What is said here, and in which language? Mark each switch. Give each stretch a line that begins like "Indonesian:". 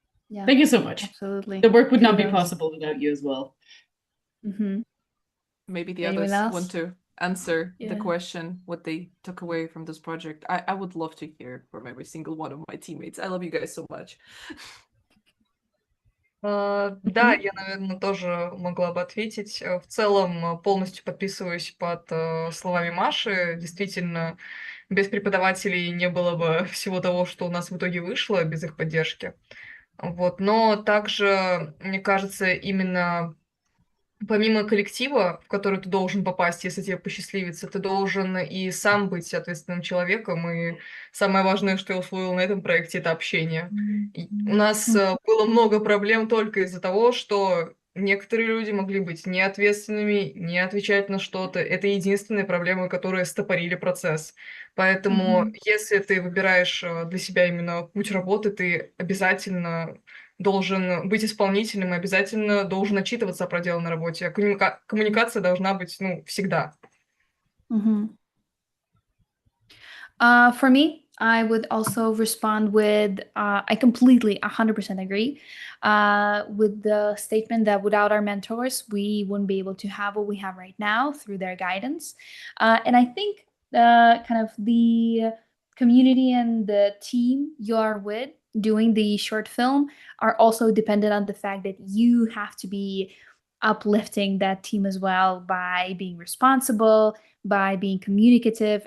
English: Yeah. Thank you so much. Absolutely. The work would not be Kudos. possible without you as well. Mm-hmm. Maybe the Anyone others else? want to answer the Yeah. question, what they took away from this project. I would love to hear from every single one of my teammates. I love you guys so much.
Russian: Да, я, наверное, тоже могла бы ответить. В целом, полностью подписываюсь под словами Маши. Действительно, без преподавателей не было бы всего того, что у нас в итоге вышло, без их поддержки. Вот. Но также, мне кажется, именно помимо коллектива, в который ты должен попасть, если тебе посчастливится, ты должен и сам быть ответственным человеком. И самое важное, что я усвоила на этом проекте, это общение. И у нас было много проблем только из-за того, что некоторые люди могли быть неответственными, не отвечать на что-то. Это единственные проблемы, которые стопорили процесс. Поэтому, если ты выбираешь для себя именно путь работы, ты обязательно должен быть исполнительным и обязательно должен отчитываться о проделанной работе. Коммуникация должна быть, всегда.
English: For me, I would also respond with I completely 100% agree with the statement that without our mentors, we wouldn't be able to have what we have right now through their guidance. And I think kind of the community and the team you are with doing the short film are also dependent on the fact that you have to be uplifting that team as well by being responsible, by being communicative.